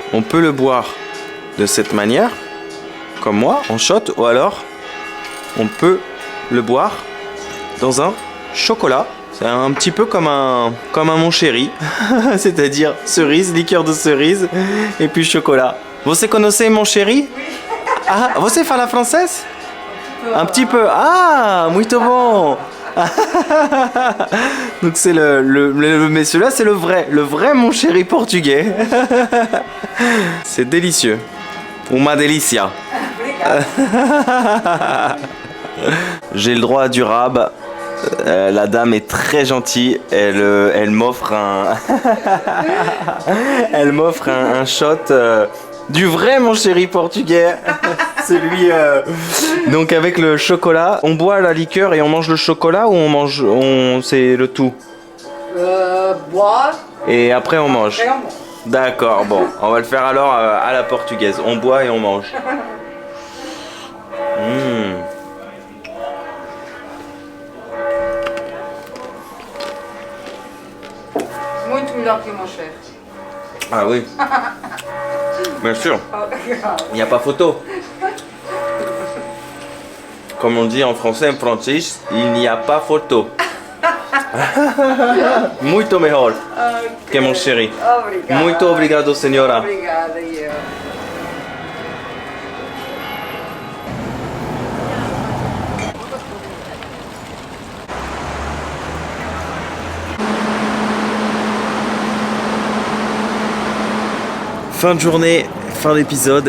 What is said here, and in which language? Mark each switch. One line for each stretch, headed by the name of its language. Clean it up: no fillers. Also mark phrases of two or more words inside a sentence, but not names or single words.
French: On peut le boire de cette manière, comme moi, en shot, ou alors on peut le boire dans un chocolat. C'est un petit peu comme un mon chéri, c'est-à-dire cerise, liqueur de cerise et puis chocolat.
Portuguese: Você conhece mon chéri? Ah, você fala française?
French: Un petit peu. Ah, muito bon. Donc c'est mais celui-là c'est le vrai mon chéri portugais. C'est délicieux.
Portuguese: Uma delícia.
French: J'ai le droit à du rab. La dame est très gentille. Elle m'offre un shot du vrai mon chéri portugais. Celui donc avec le chocolat. On boit la liqueur et on mange le chocolat ou c'est le tout? Boire. Et après on mange. D'accord, bon, on va le faire alors à la portugaise. On boit et on mange.
Portuguese: Muito melhor que mon cher.
French: Ah oui. Bien sûr. Il n'y a pas photo. Comme on dit en français, en français, il n'y a pas photo.
Portuguese: Muito mejor que mon chéri. Obrigada. Muito obrigado, senhora. Obrigada, eu.
French: Fin de journée, fin d'épisode.